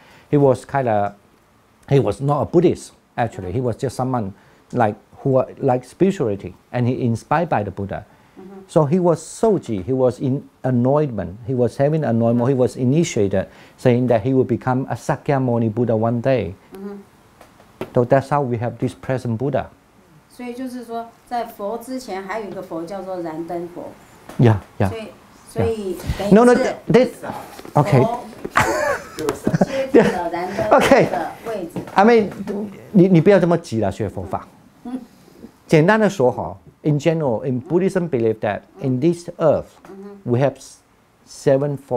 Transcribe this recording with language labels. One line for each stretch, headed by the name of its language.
English: He was he was not a Buddhist, actually. He was just someone like spirituality, and he inspired by the Buddha. So he was Soji, he was in anointment, he was having anointment, he was initiated, saying that he will become a Sakyamuni Buddha one day. So that's how we have this present Buddha.
Chinese: 所以就是说，在佛之前还有一个佛叫做燃灯佛。
English: Yeah.
Chinese: 所以等于
English: No,
Chinese: 是
English: this, okay.
Chinese: 接住了燃灯佛的位置。
English: I mean,
Chinese: 你不要这么急了，学佛法。简单的说哈
English: in general, in Buddhism, believe that in this earth, we have seven.